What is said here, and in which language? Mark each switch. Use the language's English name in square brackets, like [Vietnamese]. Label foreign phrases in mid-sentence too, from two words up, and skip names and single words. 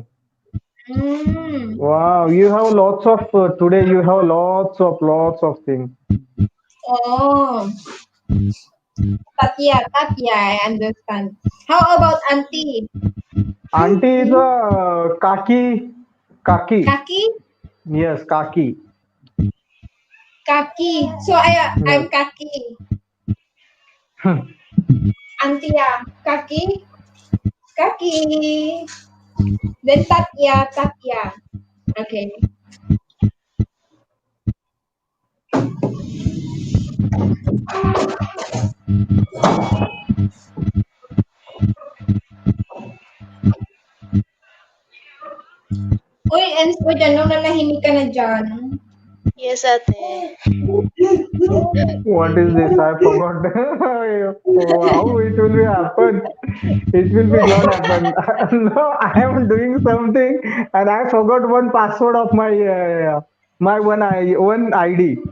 [English] Mm. Wow, you have lots of today. You have lots of things. Oh. Tatya, I understand. How about auntie? Auntie is a kaki, kaki. Kaki? Yes, kaki. Kaki. So Yes. I'm kaki. Auntie, kaki. Kaki. Then Tatya. Okay. [Filipino] Uy, Enzo, dyan, nung nanahimik ka na dyan. [English] Yes, ate. What is this? I forgot. How it will be happen? It will be not happen. No, I am doing something and I forgot one password of my one ID.